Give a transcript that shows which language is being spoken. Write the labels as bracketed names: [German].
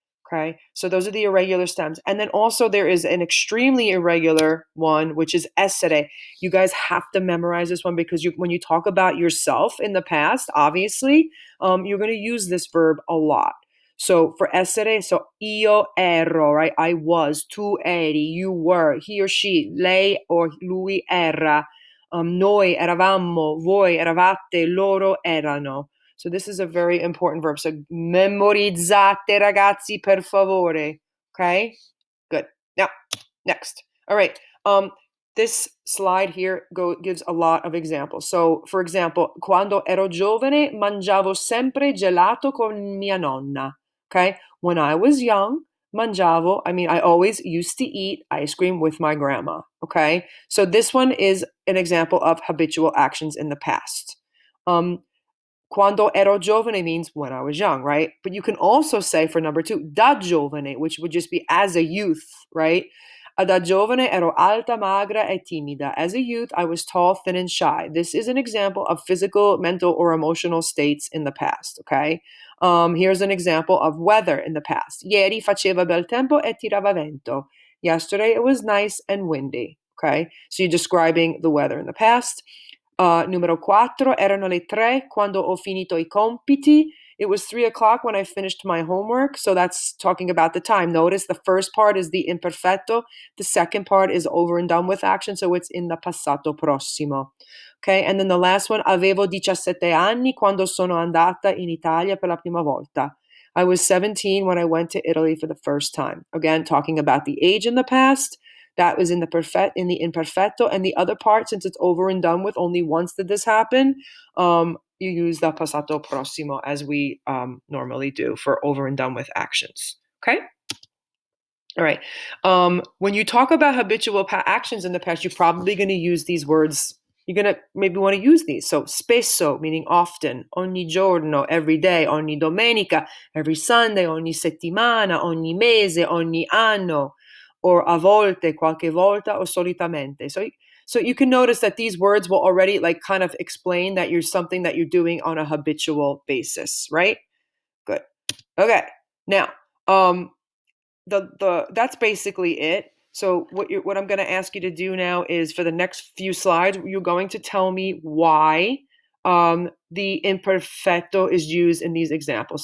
[English] Okay, so those are the irregular stems. And then also there is an extremely irregular one, which is essere. You guys have to memorize this one because when you talk about yourself in the past, obviously, you're going to use this verb a lot. So for essere, so [Italian] io ero, [English] right? I was, [Italian] tu eri, [English] you were, he or she, [Italian] lei or lui era, noi eravamo, voi eravate, loro erano. [English] So this is a very important verb. [Italian] So memorizzate, ragazzi, per favore. [English] Okay? Good. Now, next. All right. This slide here gives a lot of examples. So, for example, [Italian] quando ero giovane mangiavo sempre gelato con mia nonna. [English] Okay? When I was young, mangiavo, I always used to eat ice cream with my grandma. Okay? So this one is an example of habitual actions in the past. [Italian] Quando ero giovane [English] means when I was young, right? But you can also say for number 2, da giovane, which would just be as a youth, right? [Italian] Da giovane ero alta, magra e timida. [English] As a youth, I was tall, thin, and shy. This is an example of physical, mental, or emotional states in the past, okay? Here's an example of weather in the past. [Italian] Ieri faceva bel tempo e tirava vento. [English] Yesterday, it was nice and windy, okay? So you're describing the weather in the past. [Italian] Numero 4, erano le 3 quando ho finito I compiti. [English] It was 3 o'clock when I finished my homework. So that's talking about the time. Notice the first part is the imperfetto. The second part is over and done with action. So it's in the passato prossimo. Okay, and then the last one, [Italian] avevo 17 anni quando sono andata in Italia per la prima volta. [English] I was 17 when I went to Italy for the first time. Again, talking about the age in the past. That was in the imperfetto, and the other part, since it's over and done with, only once did this happen. You use the passato prossimo as we normally do for over and done with actions. Okay. All right. When you talk about habitual actions in the past, you're probably going to use these words. You're going to maybe want to use these. [Italian] So spesso, [English] meaning often, [Italian] ogni giorno, [English] every day, [Italian] ogni domenica, [English] every Sunday, [Italian] ogni settimana, ogni mese, ogni anno, or a volte, qualche volta, or solitamente. [English] So you can notice that these words will already like kind of explain that you're something that you're doing on a habitual basis, right? Good. Okay. Now, that's basically it. So what I'm going to ask you to do now is for the next few slides, you're going to tell me why the imperfetto is used in these examples.